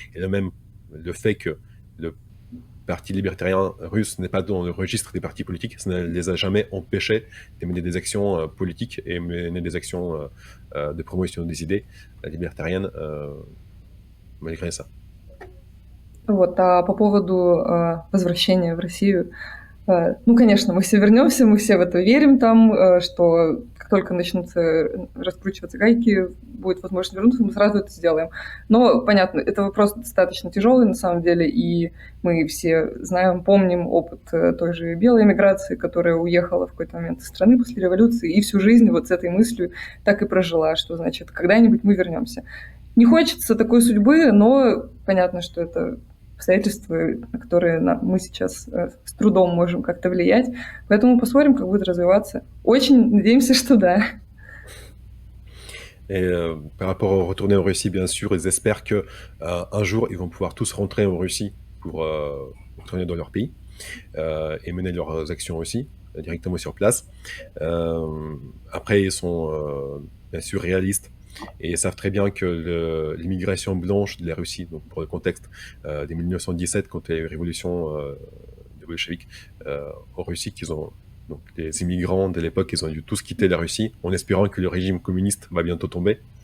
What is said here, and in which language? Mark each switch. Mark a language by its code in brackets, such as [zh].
[fr] Et là même, le fait que le Parti libertarien russe n'est pas dans le registre des partis politiques, ça ne les a jamais empêchés de mener des actions politiques et mener des actions de promotion des idées libertariennes malgré ça. [ru] Вот, а по поводу возвращения в Россию, ну, конечно, мы все вернемся, мы все в это верим там, что как только начнутся раскручиваться гайки, будет возможность вернуться, мы сразу это сделаем. Но, понятно, это вопрос достаточно тяжелый на самом деле, и мы все знаем, помним опыт той же белой эмиграции, которая уехала в какой-то момент из страны после революции, и всю жизнь вот с этой мыслью так и прожила, что, значит, когда-нибудь мы вернемся. Не хочется такой судьбы, но понятно, что это обстоятельства, на которые мы сейчас с трудом можем как-то влиять. Поэтому посмотрим, как будет развиваться. Очень надеемся, что да. [fr] Et par rapport au retourner en Russie, bien sûr, ils espèrent que un jour, ils vont pouvoir tous rentrer en Russie pour retourner dans leur pays et mener leurs actions aussi directement sur place. Après, ils sont bien sûr réalistes. Et ils savent très bien que l'immigration blanche de la Russie, donc pour le contexte des 1917, quand il y a eu la révolution des bolcheviks en Russie, donc les immigrants de l'époque, ils ont dû tous quitter la Russie en espérant que le régime communiste va bientôt tomber.